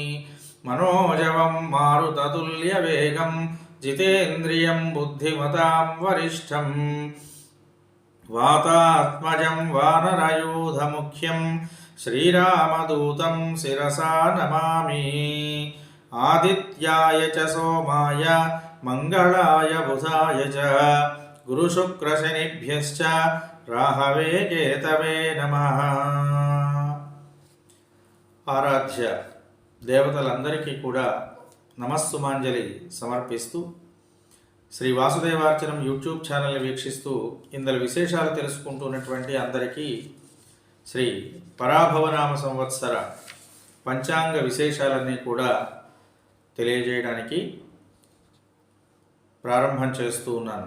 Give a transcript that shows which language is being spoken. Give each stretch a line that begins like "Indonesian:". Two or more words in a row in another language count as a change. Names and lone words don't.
Sanskrit: मनोजवं मारुततुल्यवेगं जितेन्द्रियं बुद्धिमतां वरिष्ठं वातात्मजं वानरयूथमुख्यं श्रीरामदूतं शिरसा नमामि। आदित्याय च सोमाय मंगलाय बुधाय च गुरुशुक्रशनिभ्यश्च राहवे केतवे नमः।
Telugu: ఆరాధ్య దేవతలందరికీ కూడా నమస్సుమాంజలి సమర్పిస్తూ శ్రీ వాసుదేవార్చనం యూట్యూబ్ ఛానల్ని వీక్షిస్తూ ఇందులో విశేషాలు తెలుసుకుంటున్నటువంటి అందరికీ శ్రీ పరాభవనామ సంవత్సర పంచాంగ విశేషాలన్నీ కూడా తెలియజేయడానికి ప్రారంభం చేస్తూ ఉన్నాను.